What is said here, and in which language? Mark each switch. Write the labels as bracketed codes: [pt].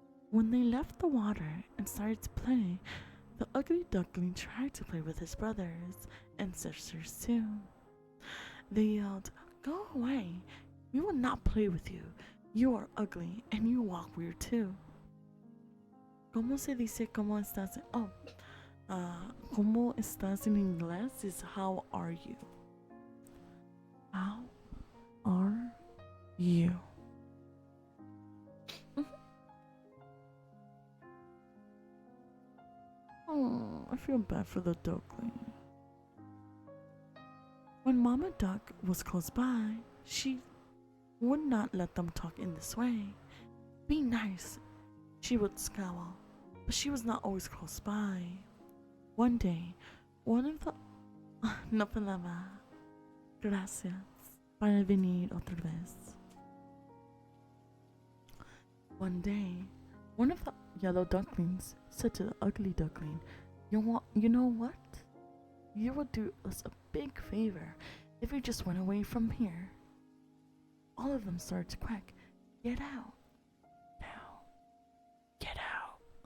[en] When they left the water and started to play, the ugly duckling tried to play with his brothers and sisters too. They yelled, Go away! We will not play with you. You are ugly and you walk weird too. [es] ¿Cómo se dice cómo estás? ¿Cómo estás en inglés [en] is how are you? How are you? Oh, I feel bad for the duckling. When Mama Duck was close by, she would not let them talk in this way. Be nice, she would scowl, but she was not always close by. One day, one of the... [es] No problema. Gracias para venir otra vez. [en] One day, one of the yellow ducklings said to the ugly duckling, You know what? You would do us a big favor if you just went away from here. All of them started to quack. Get out. Now. Get out.